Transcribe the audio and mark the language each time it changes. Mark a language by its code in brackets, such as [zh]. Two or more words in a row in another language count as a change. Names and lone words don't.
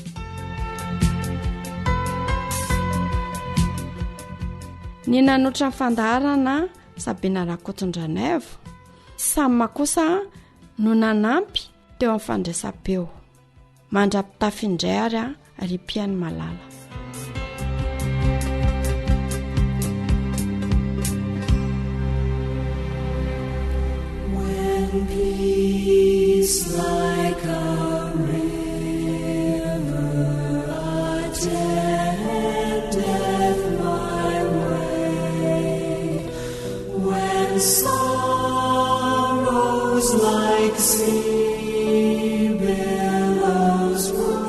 [mg] Ny nanotra ny fandaharana Sabina Rakotondranaivo Sama kosa no nanampy teo amin'ny fandraisam-peo mandrapitafindray ary piany malala. [en] Peace like a river attendeth my way, when sorrows like sea billows roll.